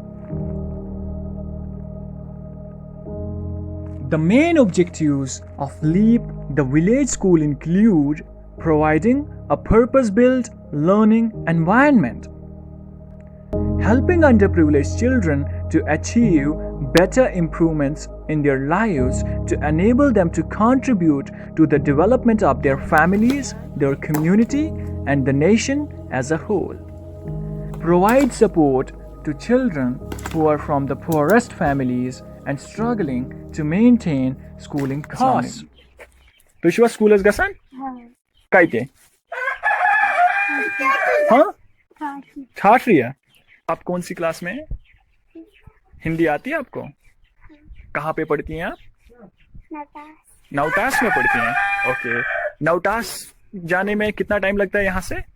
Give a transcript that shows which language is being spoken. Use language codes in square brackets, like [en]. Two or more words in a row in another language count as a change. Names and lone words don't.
[en] The main objectives of LEAP, the village school, include providing a purpose-built learning environment, helping underprivileged children to achieve better improvements in their lives to enable them to contribute to the development of their families, their community, and the nation as a whole. Provide support to children who are from the poorest families and struggling to maintain schooling costs. [ks] तुझ स्कूल गसान कते [hi] हाँ ठाठ रही है आप कौन सी क्लास में हिंदी आती है आपको कहाँ पे पढ़ती हैं आप नवटास में पढ़ती हैं ओके नवटास जाने में कितना टाइम लगता है यहाँ से